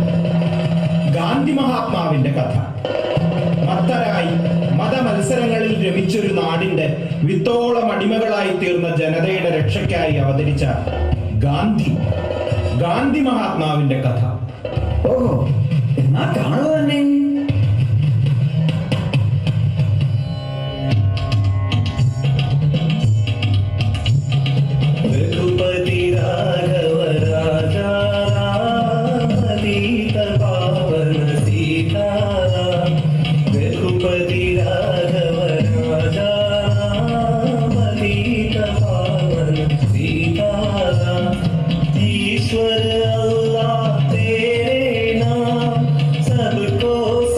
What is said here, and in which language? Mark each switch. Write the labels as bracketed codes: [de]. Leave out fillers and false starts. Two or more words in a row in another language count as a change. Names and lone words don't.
[ml] ഗാന്ധി മഹാത്മാവിന്റെ കഥ. മത്തരായി മതമത്സരങ്ങളിൽ രമിച്ചൊരു നാടിന്റെ വിത്തോളം അടിമകളായി തീർന്ന ജനതയുടെ രക്ഷയ്ക്കായി അവതരിച്ച ഗാന്ധി മഹാത്മാവിന്റെ കഥ. ഓഹോ, എന്നാ കാണുക തന്നെ. [hi] रघुपति राघव राजा राम पतित पावन सीताराम। रघुपति राघव राजा राम पतित पावन सीताराम। ईश्वर अल्लाह तेरे नाम सबको